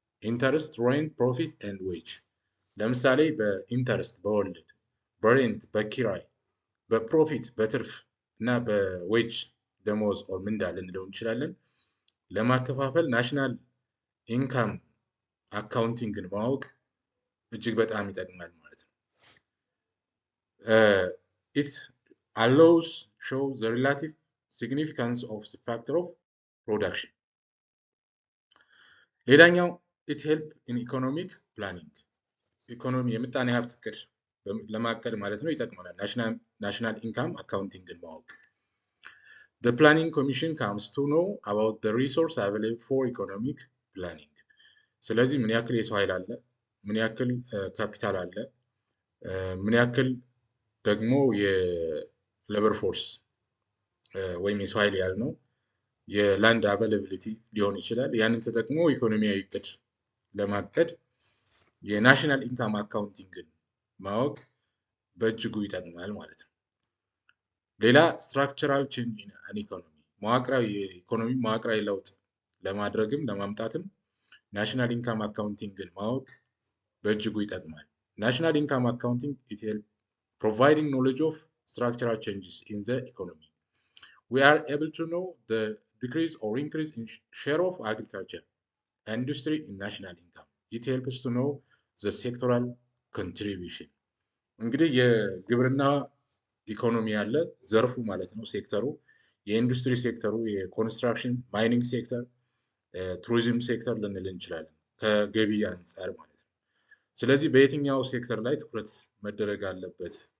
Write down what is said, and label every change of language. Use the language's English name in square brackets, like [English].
[Amharic] ኢንተረስት፣ ሬንት፣ ፕሮፊት ኤንድ ዌጅ። ለምሳሌ በኢንተረስት፣ በወለድ፣ በሬንት፣ በኪራይ፣ በፕሮፊት፣ በትርፍ እና በዌጅ ደሞዝ ኦር ምንዳ ልንለው እንችላለን ለማከፋፈል ናሽናል ኢንካም አካውንቲንግን ማወቅ እጅግ በጣም ይጠቅማል ማለት ነው። [English] it allows show the relative significance of the factor of production. ሌላኛው it help in economic planning [Amharic] ኢኮኖሚ የምጣኔ ሀብት እቅድ ለማቀድ ማለት ነው ይጠቅመናል ናሽናል ኢንካም አካውንቲንግን ማወቅ። [English] The Planning Commission comes to know about the resource available for economic planning. [Amharic] ስለዚህ ምን ያክል የሰው ኃይል አለ፣ ምን ያክል ካፒታል አለ፣ ምን ያክል ደግሞ የሌበር ፎርስ ወይም የሰው ኃይል ያልነው የላንድ አቬይላቢሊቲ ሊሆን ይችላል። ያንን ተጠቅሞ ኢኮኖሚያዊ እቅድ ለማቀድ የናሽናል ኢንካም አካውንቲንግን ማወቅ በእጅጉ ይጠቅማል ማለት ነው። ሌላ ስትራክቸራል ቼንጅ ኢን አን ኢኮኖሚ ኢኮኖሚ መዋቅራዊ ለውጥ ለማድረግም ለማምጣትም ናሽናል ኢንካም አካውንቲንግን ማወቅ በእጅጉ ይጠቅማል። ናሽናል ኢንካም አካውንቲንግ ኢት ሄልፕ [English] providing knowledge of structural changes in the economy. We are able to know the decrease or increase in share of agriculture and industry in national income. It helps to know the sectoral contribution. [Amharic] እንግዲህ የግብርና ኢኮኖሚ ያለ ዘርፉ ማለት ነው ሴክተሩ፣ የኢንዱስትሪ ሴክተሩ፣ የኮንስትራክሽን ማይኒንግ ሴክተር፣ ቱሪዝም ሴክተር ልንል እንችላለን ከገቢ አንጻር ማለት ነው። ስለዚህ በየትኛው ሴክተር ላይ ትኩረት መደረግ አለበት